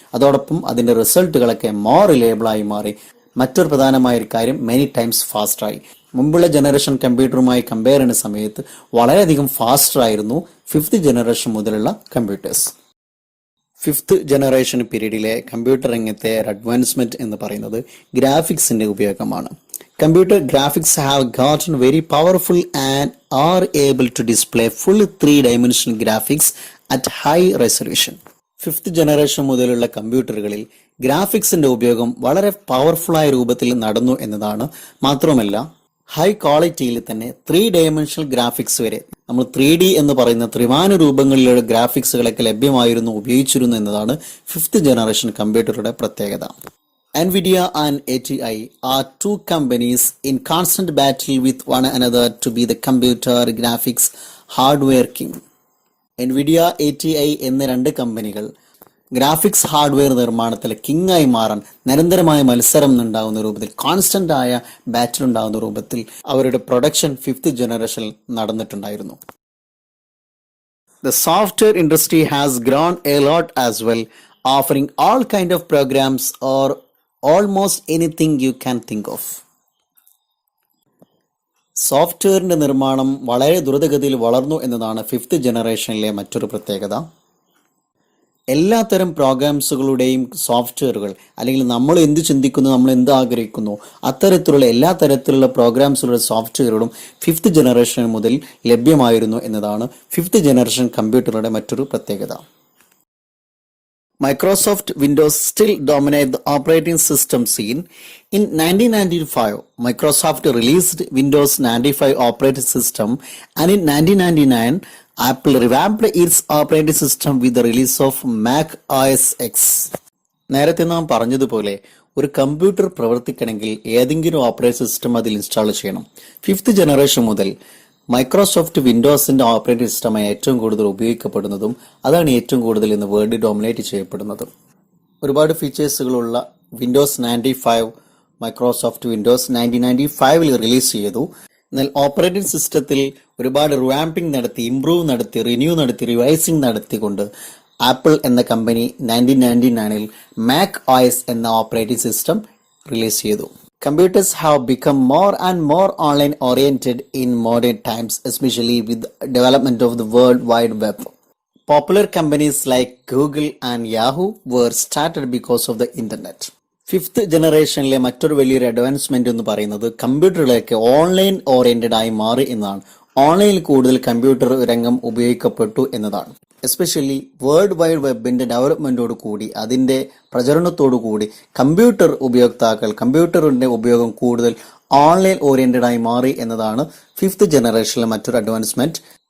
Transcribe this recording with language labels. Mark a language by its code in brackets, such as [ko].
[ml] അതോടൊപ്പം അതിൻ്റെ റിസൾട്ടുകളൊക്കെ മോർ റിലയബിളായി മാറി. മറ്റൊരു പ്രധാനമായ ഒരു കാര്യം, മെനി ടൈംസ് ഫാസ്റ്ററായി. മുമ്പുള്ള ജനറേഷൻ കമ്പ്യൂട്ടറുമായി കമ്പയർ ചെയ്യുന്ന സമയത്ത് വളരെയധികം ഫാസ്റ്റർ ആയിരുന്നു ഫിഫ്ത്ത് ജനറേഷൻ മുതലുള്ള കമ്പ്യൂട്ടേഴ്സ്. ഫിഫ്ത്ത് ജനറേഷൻ പീരീഡിലെ കമ്പ്യൂട്ടർ രംഗത്തെ അഡ്വാൻസ്മെന്റ് എന്ന് പറയുന്നത് ഗ്രാഫിക്സിന്റെ ഉപയോഗമാണ്. [en] Computer graphics have gotten very powerful and are able to display full three-dimensional graphics at high resolution. [ml] Fifth generation മുതലുള്ള കമ്പ്യൂട്ടറുകളിൽ ഗ്രാഫിക്സിന്റെ ഉപയോഗം വളരെ പവർഫുള്ളായ രൂപത്തിൽ നടന്നു എന്നതാണ്. മാത്രമല്ല ഹൈ ക്വാളിറ്റിയിൽ തന്നെ 3 ഡയമെൻഷണൽ ഗ്രാഫിക്സ് വരെ, നമ്മൾ 3D എന്ന് പറയുന്ന ത്രിമാന രൂപങ്ങളിലുള്ള ഗ്രാഫിക്സുകളൊക്കെ ലഭ്യമായിരുന്നു, ഉപയോഗിച്ചിരുന്നു എന്നതാണ് ഫിഫ്ത്ത് ജനറേഷൻ കമ്പ്യൂട്ടറുടെ പ്രത്യേകത. [en] NVIDIA and ATI are two companies in constant battle with one another to be the computer graphics hardware king. [ml] NVIDIA, ATI എന്ന രണ്ട് കമ്പനികൾ ഗ്രാഫിക്സ് ഹാർഡ്വെയർ നിർമ്മാണത്തിൽ കിങ്ങായി മാറാൻ നിരന്തരമായ മത്സരം ഉണ്ടാകുന്ന രൂപത്തിൽ, കോൺസ്റ്റന്റ് ആയ ബാറ്റിൽ ഉണ്ടാകുന്ന രൂപത്തിൽ അവരുടെ പ്രൊഡക്ഷൻ ഫിഫ്ത്ത് ജനറേഷനിൽ നടന്നിട്ടുണ്ടായിരുന്നു. [en] The software industry has grown a lot as well, offering all kind of programs or almost anything you can think of. [ml] സോഫ്റ്റ്വെയറിന്റെ നിർമ്മാണം വളരെ ദ്രുതഗതിയിൽ വളർന്നു എന്നതാണ് ഫിഫ്ത്ത് ജനറേഷനിലെ മറ്റൊരു പ്രത്യേകത. എല്ലാത്തരം പ്രോഗ്രാംസുകളുടെയും സോഫ്റ്റ്വെയറുകൾ, അല്ലെങ്കിൽ നമ്മൾ എന്ത് ചിന്തിക്കുന്നു, നമ്മൾ എന്ത് ആഗ്രഹിക്കുന്നു, അത്തരത്തിലുള്ള എല്ലാ തരത്തിലുള്ള പ്രോഗ്രാംസുകളുടെ സോഫ്റ്റ്വെയറുകളും ഫിഫ്ത്ത് ജനറേഷൻ മുതൽ ലഭ്യമായിരുന്നു എന്നതാണ് ഫിഫ്ത്ത് ജനറേഷൻ കമ്പ്യൂട്ടറുടെ മറ്റൊരു പ്രത്യേകത. [en] Microsoft Windows still dominate the operating system scene. In 1995, Microsoft released Windows 95 operating system, and in 1999, Apple revamped its operating system with the release of Mac OS X. [ml] നേരത്തെ നാം പറഞ്ഞതുപോലെ ഒരു computer പ്രവർത്തിക്കണമെങ്കിൽ ഏതെങ്കിലും operating system അതിൽ install ചെയ്യണം. Fifth generation മുതൽ Microsoft വിൻഡോസിന്റെ operating സിസ്റ്റമായി ഏറ്റവും കൂടുതൽ ഉപയോഗിക്കപ്പെടുന്നതും അതാണ് ഏറ്റവും കൂടുതൽ ഇന്ന് വേൾഡ് ഡോമിനേറ്റ് ചെയ്യപ്പെടുന്നതും. ഒരുപാട് ഫീച്ചേഴ്സുകളുള്ള വിൻഡോസ് 95 മൈക്രോസോഫ്റ്റ് വിൻഡോസ് 1995 റിലീസ് ചെയ്തു. എന്നാൽ ഓപ്പറേറ്റിംഗ് സിസ്റ്റത്തിൽ ഒരുപാട് റിവാമ്പിംഗ് നടത്തി, ഇംപ്രൂവ് നടത്തി, റിന്യൂ നടത്തി, റിവൈസിംഗ് നടത്തിക്കൊണ്ട് ആപ്പിൾ എന്ന കമ്പനി 1999 മാക് OS എന്ന ഓപ്പറേറ്റിംഗ് സിസ്റ്റം റിലീസ് ചെയ്തു. [en] Computers have become more and more online oriented in modern times, especially with the development of the World Wide Web. Popular companies like Google and Yahoo were started because of the internet. [ml] Fifth ജനറേഷനിലെ മറ്റൊരു വലിയൊരു advancement എന്ന് പറയുന്നത് കമ്പ്യൂട്ടറുകളൊക്കെ online oriented ആയി മാറി എന്നതാണ്. ഓൺലൈനിൽ കൂടുതൽ computer രംഗം ഉപയോഗിക്കപ്പെട്ടു എന്നതാണ്. എസ്പെഷ്യലി വേൾഡ് വൈഡ് വെബിന്റെ ഡെവലപ്മെന്റോട് കൂടി, അതിന്റെ പ്രചരണത്തോടു കൂടി കമ്പ്യൂട്ടർ ഉപയോക്താക്കൾ, കമ്പ്യൂട്ടറിന്റെ ഉപയോഗം കൂടുതൽ ഓൺലൈൻ ഓറിയന്റഡ് ആയി മാറി എന്നതാണ് ഫിഫ്ത്ത് ജനറേഷനിലെ മറ്റൊരു അഡ്വാൻസ്മെന്റ്.